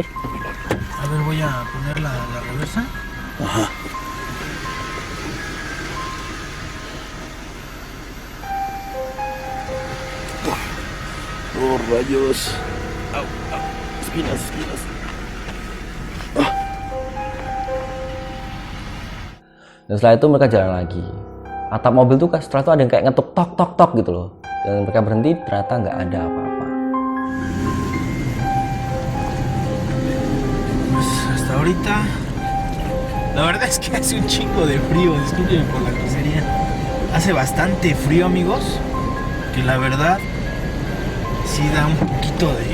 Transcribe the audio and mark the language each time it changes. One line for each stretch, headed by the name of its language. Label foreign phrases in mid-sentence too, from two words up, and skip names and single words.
Spanish: A ver, voy a poner la reversa. Ajá. Oh, rayos. Au, au. Espinas, espinas.
Indonesian: Dan setelah itu mereka jalan lagi. Atap mobil tuh setelah itu ada yang kayak ngetuk tok tok tok gitu loh. Dan mereka berhenti, ternyata nggak ada apa-apa.
Spanish: Pues hasta ahorita, la verdad es que hace un chingo de frío, discúlpenme por la grosería. Hace bastante frío, amigos, que la verdad sí da un poquito de...